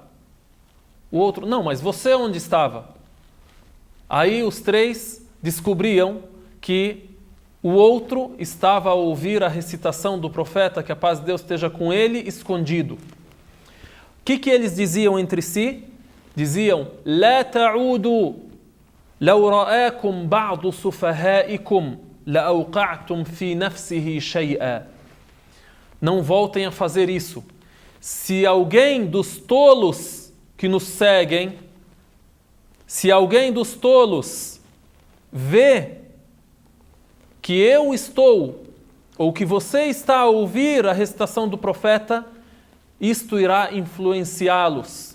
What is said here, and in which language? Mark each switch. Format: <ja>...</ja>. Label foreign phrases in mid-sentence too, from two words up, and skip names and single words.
<pt>O outro: não, mas você onde estava? Aí os 3 descobriam que o outro estava a ouvir a recitação do profeta, que a paz de Deus esteja com ele, escondido. O que eles diziam entre si? Diziam:</pt> <ar>لا تعودوا لو رآكم بعض سفهائكم لأوقعتم في نفسه شيئا.</ar> <pt>Não voltem a fazer isso. Se alguém dos tolos que nos seguem, se alguém dos tolos vê que eu estou, ou que você está a ouvir a recitação do profeta, isto irá influenciá-los.</pt>